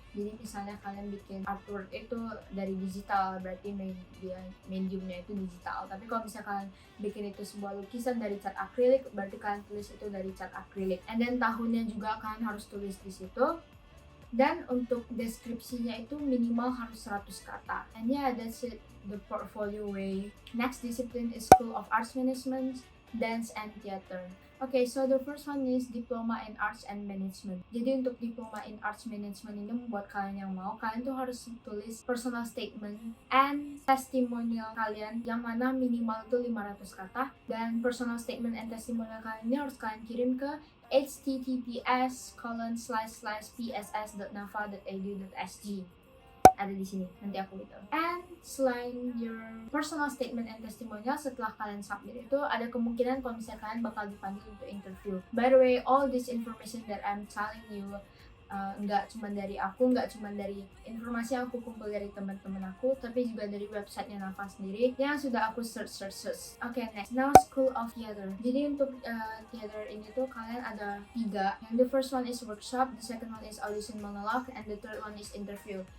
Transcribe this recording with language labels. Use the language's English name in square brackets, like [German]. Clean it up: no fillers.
[Indonesian] Jadi misalnya kalian bikin artwork itu dari digital, berarti mediumnya itu digital. Tapi kalau misalnya kalian bikin itu sebuah lukisan dari cat akrilik, berarti kalian tulis itu dari cat akrilik. [English] And then [Indonesian] tahunnya juga kalian harus tulis di situ. Dan untuk deskripsinya itu minimal harus 100 kata. [English] And yeah, that's it, the portfolio way. Next discipline is School of Arts Management, Dance and Theater. Okay, so the first one is Diploma in Arts and Management. [Indonesian] Jadi untuk Diploma in Arts Management ini, buat kalian yang mau, kalian tuh harus tulis personal statement and testimonial kalian, yang mana minimal itu 500 kata. Dan personal statement and testimonial kalian ini harus kalian kirim ke https://pss.nafa.edu.sg. Ada di sini, nanti aku gitu. And selain your personal statement and testimonial, setelah kalian submit itu ada kemungkinan kalau misalnya kalian bakal dipanggil untuk interview. [English] By the way, all this information that I'm telling you [Indonesian] nggak cuma dari aku, nggak cuma dari informasi yang aku kumpul dari teman-teman aku, tapi juga dari websitenya NAFA sendiri yang sudah aku search. [English] Okay, next, now School of Theater. [Indonesian] Jadi untuk theater ini tuh kalian ada 3. Yang [English] the first one is workshop, the second one is audition monologue, and the third one is interview.